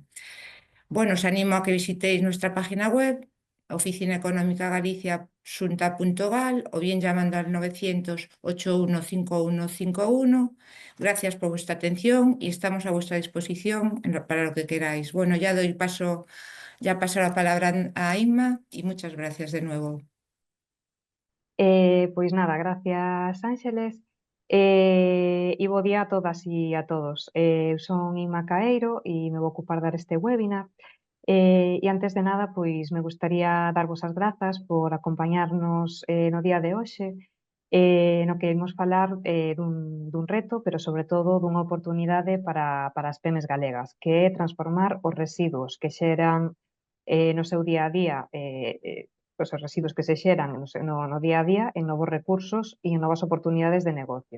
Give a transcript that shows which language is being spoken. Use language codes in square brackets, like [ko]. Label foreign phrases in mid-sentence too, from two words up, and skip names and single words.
[es] Bueno, os animo a que visitéis nuestra página web, oficinaeconómicagalicia.gal, o bien llamando al 900-815151. Gracias por vuestra atención y estamos a vuestra disposición para lo que queráis. Bueno, ya paso la palabra a Inma y muchas gracias de nuevo. [gl] Pois nada, gracias Ángeles, e bo día a todas e a todos. Son Inma Caeiro e me vou ocupar dar este webinar. E antes de nada, pois me gustaría darvos as grazas por acompañarnos no día de hoxe, no que imos falar dun reto, pero sobre todo dunha oportunidade para as pemes galegas, que é transformar os residuos que xeran no seu día a día, pois os residuos que se xeran no día a día en novos recursos e en novas oportunidades de negocio.